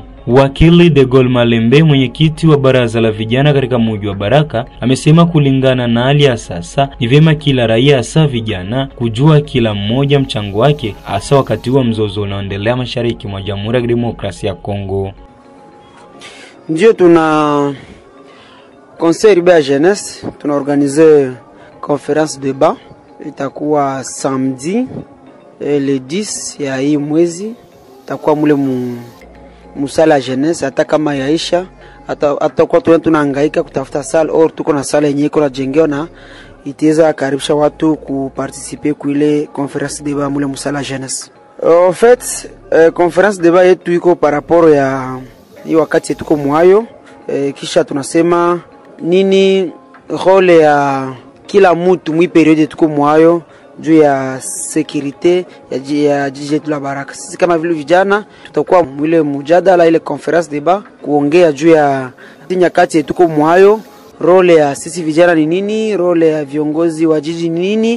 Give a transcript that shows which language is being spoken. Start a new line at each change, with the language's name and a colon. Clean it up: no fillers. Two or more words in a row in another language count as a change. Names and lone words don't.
Swahili: Wakili De Gaulle Malembe, mwenyekiti wa baraza la vijana katika mji wa Baraka, amesema kulingana na hali ya sasa ni vyema kila raia hasa vijana kujua kila mmoja mchango wake hasa wakati wa mzozo unaoendelea mashariki mwa Jamhuri ya Kidemokrasia ya Kongo. Ndio tuna
French: conseil urbain jeunesse,
Swahili: tuna
French: organiser conférence débat,
Swahili: itakuwa
French: samedi le 10
Swahili: ya hii mwezi, itakuwa mule musala jeunesse. Hata kama yaisha, hata kwa tunahangaika kutafuta sala au tuko na sala yenyewe iko najengewa na itaweza karibisha watu kuparticiper kuile
French: conférence débat
Swahili: mule musala jeunesse.
French: En fait, conférence débat
Swahili: yetu iko
French: par rapport
Swahili: ya hii wakati tuko mwayo, kisha tunasema nini role ya kila mtu mwi periode tuko mwayo juu ya security ya jiji letu la Baraka. Sisi kama vile vijana tutakuwa mwile mjadala ile
French: conference débat
Swahili: kuongea juu ya nyakati tuko mwayo, role ya sisi vijana ni nini, role ya viongozi wa jiji ni nini.